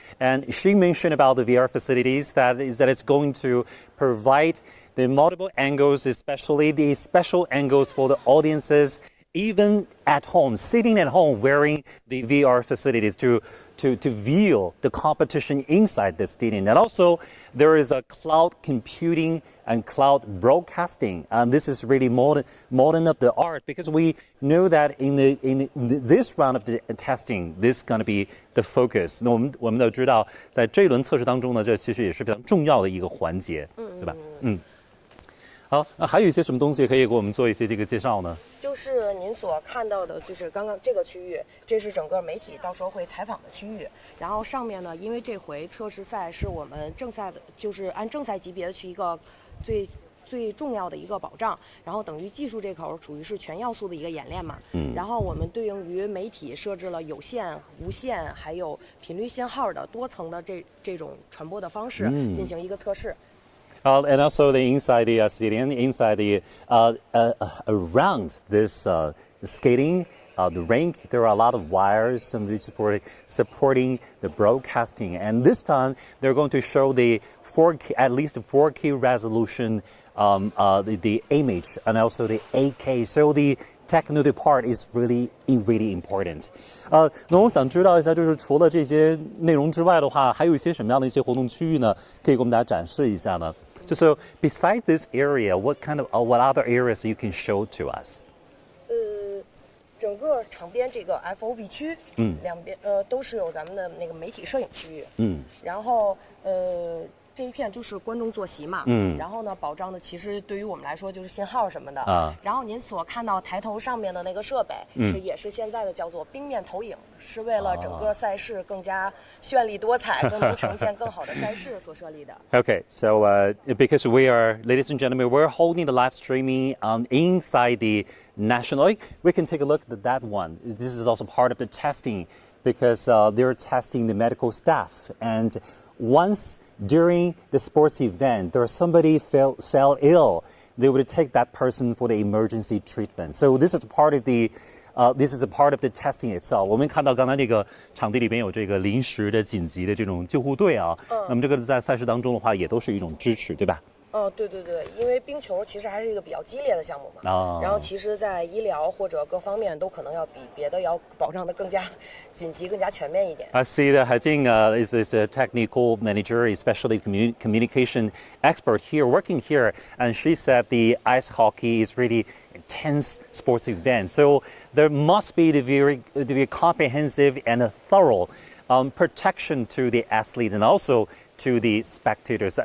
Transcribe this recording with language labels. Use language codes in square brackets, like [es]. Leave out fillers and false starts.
[en] And she mentioned about the VR facilities that it's going to provide the multiple angles, especially the special angles for the audiences, even at home, sitting at home wearing the VR facilities to view the competition inside the stadium. And also, there is a cloud computing and cloud broadcasting. This is really modern of the art because we know that in this round of the testing, this is going to be the focus. [zh] 那我们都知道，在这一轮测试当中呢，这其实也是非常重要的一个环节，对吧？好，那还有一些什么东西可以给我们做一些这个介绍呢？就是您所看到的，就是刚刚这个区域，这是整个媒体到时候会采访的区域。然后上面呢，因为这回测试赛是我们正赛的，就是按正赛级别的去一个最重要的一个保障，然后等于技术这口属于是全要素的一个演练嘛。然后我们对应于媒体设置了有线、无线还有频率信号的多层的这种传播的方式进行一个测试。 [en] And also inside the stadium, around this skating, the rink, there are a lot of wires for supporting the broadcasting. And this time, they're going to show the 4K, at least 4K resolution, the image, and also the 8K. So the technical part is really important. [zh] 那我想知道一下，就是除了这些内容之外的话，还有一些什么样的一些活动区域呢？可以给我们大家展示一下呢？ [en] 就 so beside this area, what other areas you can show to us? [zh] 整个场边这个 FOB 区，两边都是有咱们的那个媒体摄影区域，然后这一片就是观众坐席嘛，然后呢，保障的其实对于我们来说就是信号什么的啊。然后您所看到抬头上面的那个设备，也是现在的叫做冰面投影，是为了整个赛事更加绚丽多彩，更能呈现更好的赛事所设立的。 [en] Okay, so because we are, ladies and gentlemen, we're holding the live streaming inside the national. We can take a look at that one. This is also part of the testing because they're testing the medical staff. And once during the sports event, there somebody fell ill, they would take that person for the emergency treatment. So this is part of the testing itself. [zh] 我们看到刚才这个场地里边有这个临时的紧急的这种救护队啊，那么这个在赛事当中的话，也都是一种支持，对吧？对，因为冰球其实还是一个比较激烈的項目嘛，然后其实在醫療或者各方面都可能要比別的要保障得更加緊急、更加全面一點。 [en] I see that Zheng is a technical manager, especially communication expert here, working here, and she said the ice hockey is really intense sports event. So there must be the very comprehensive and a thorough protection to the athletes and also to the spectators.